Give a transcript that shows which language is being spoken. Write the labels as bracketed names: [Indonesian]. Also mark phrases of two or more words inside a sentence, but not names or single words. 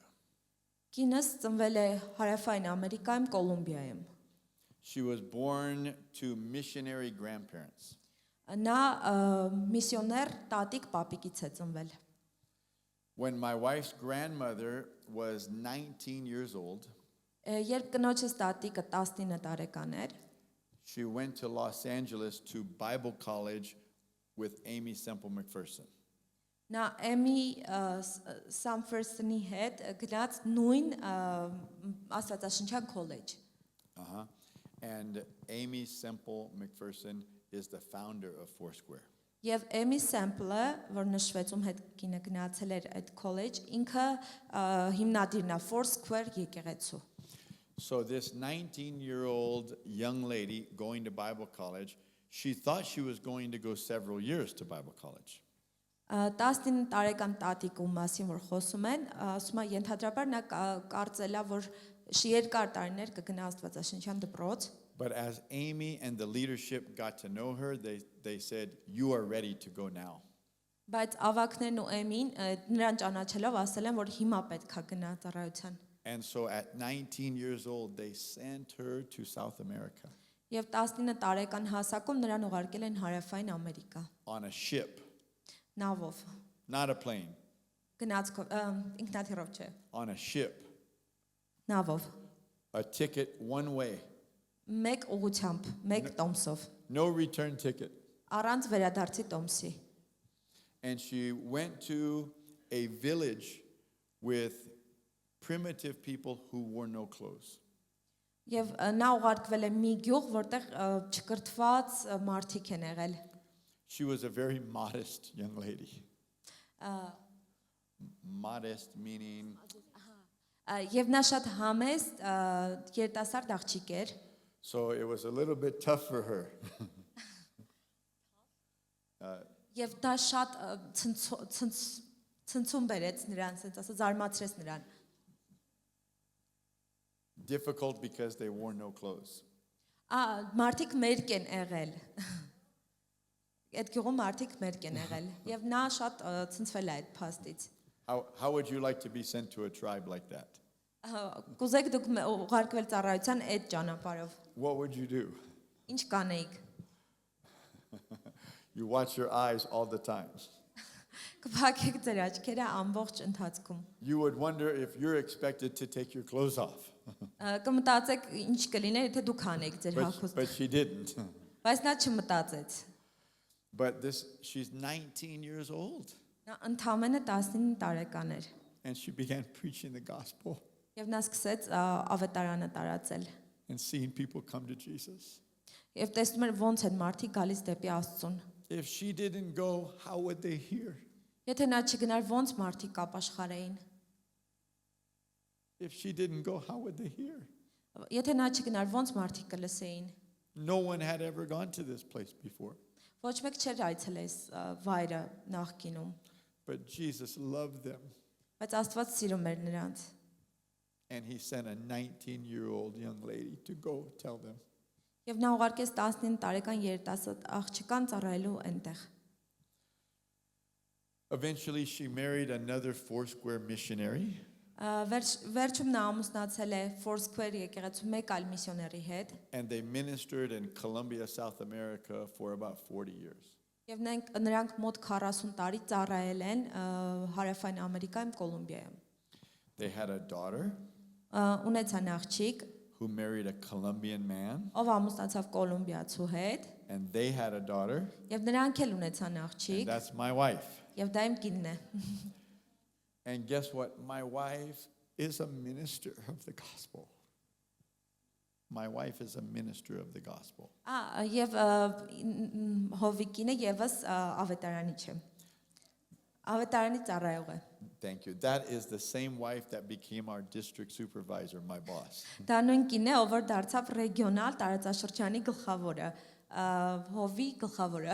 [Armenian] Կինս ծնվել է Հարավային Ամերիկայում, Կոլումբիայում։ [English] She was born to missionary grandparents. [Armenian] Նա միսիոներ տատիկ պապիկից է ծնվել։ [English] When my wife's grandmother was 19 years old, [Armenian] Երբ կնոջս տատիկը 19 տարեկան էր, [English] she went to Los Angeles to Bible college with Amy Semple McPherson. [Armenian] նա Էմի Սամֆերսոնի հետ գնաց նույն աստվածաշնչյան քոլեջ։ Uh-huh. [English] And Amy Semple McPherson is the founder of Foursquare. [Armenian] Եվ Էմի Սեմպլը, որ նշվեցում հետ կինը գնացել էր այդ քոլեջ, ինքը հիմնադիրն է Foursquare եկեղեցու։ [English] So this 19-year-old young lady going to Bible college, she thought she was going to go several years to Bible college. [Armenian] 19 տարեկան տատիկու մասին որ խոսում են, ասում է ենթադրաբար նա կարծել է, որ երկար տարիներ կգնա աստվածաշնչյան դպրոց։ [English] But as Amy and the leadership got to know her, they said, "You are ready to go now." [Armenian] Բայց ավակներն ու Էմին նրան ճանաչելով ասել են, որ հիմա պետք է գնա ծառայության։ [English] And so at 19 years old, they sent her to South America [Armenian] Եվ 19 տարեկան հասակում նրան ուղարկել են Հարավային Ամերիկա։ [English] on a ship. [Armenian] Նավով, [English] not a plane, [Armenian] գնացքով, ինքնաթիռով չէ, [English] on a ship, [Armenian] նավով, [English] a ticket one way, [Armenian] մեկ ուղությամբ, մեկ տոմսով, [English] no return ticket. [Armenian] առանց վերադարձի տոմսի։ [English] And she went to a village with primitive people who wore no clothes. [Armenian] Եվ նա ուղարկվել է մի գյուղ, որտեղ չկրթված մարդիկ են եղել։ [English] She was a very modest young lady. Modest meaning [Armenian] Եվ նա շատ համեստ երիտասարդ աղջիկ էր, [English] so it was a little bit tough for her. [Armenian] եւ դա շատ ցնցում բերեց նրան, ասած ասած զարմացրեց նրան։ [English] Difficult because they wore no clothes. [Armenian] Մարդիկ մերկ են եղել։ Այդ գյուղում մարդիկ մերկ են եղել եւ նա շատ ցնցվել է այդ փաստից։ [English] How would you like to be sent to a tribe like that? [Armenian] Կուզեք դուք ուղարկվել ծառայության այդ ճանապարհով։ [English] What would you do? [Armenian] Ինչ կանեիք։ [English] You watch your eyes all the time. [Armenian] Կփակեք ձեր աչքերը ամբողջ ընթացքում։ [English] You would wonder if you're expected to take your clothes off. [Armenian] Կմտածեք ինչ կլիներ, եթե դուք անեք ձեր [English] But [Armenian] հագուստը։ [English] she didn't. [Armenian] Բայց նա չմտածեց։ [English] But she's 19 years old. [Armenian] Նա ընդամենը 19 տարեկան էր [English] And she began preaching the gospel [Armenian] եւ նա սկսեց ավետարանը տարածել։ [English] and seeing people come to Jesus. [Armenian] Եվ տեսնում էր ոնց են մարդիկ գալիս դեպի Աստծուն։ [English] If she didn't go, how would they hear? [Armenian] Եթե նա չգնար, ոնց մարդիկ կապաշխարեին։ [English] If she didn't go, how would they hear? [Armenian] Եթե նա չգնար, ոնց մարդիկ կլսեին։ [English] No one had ever gone to this place before. [Armenian] Ոչ մեկ չէր այցելես վայրը նախկինում, [English] But Jesus loved them. [Armenian] բայց Աստված սիրում էր նրանց։ [English] And he sent a 19-year-old young lady to go tell them. [Armenian] Եվ նա ուղարկեց 19 տարեկան երիտասարդ աղջկան ծառայելու այնտեղ։ [English] Eventually, she married another Foursquare missionary. [Armenian] Վերջում նա ամուսնացել է Foursquare եկեղեցու մեկ այլ միսիոների հետ։ [English] And they ministered in Colombia, South America for about 40 years. [Armenian] Եվ նրանք մոտ 40 տարի ծառայել են Հարավային Ամերիկայում, Կոլումբիայում։ [English] They had a daughter [Armenian] Ունեցան աղջիկ, [English] who married a Colombian man, [Armenian] ով ամուսնացավ կոլումբիացու հետ, [English] and they had a daughter, [Armenian] եւ նրանք էլ ունեցան [English] and [Armenian] աղջիկ, [English] that's my wife. [Armenian] եւ դա իմ կինն է։ [English] And guess what? My wife is a minister of the gospel. My wife is a minister of the gospel. [Armenian] Եվ Հովիկինը եւս ավետարանիչ է։ Ավետարանի ծառայող է։ [English] Thank you. That is the same wife that became our district supervisor, my boss. [Armenian] Դա նույն կինն է, ով որ դարձավ ռեգիոնալ տարածաշրջանի գլխավորը, Հովի գլխավորը։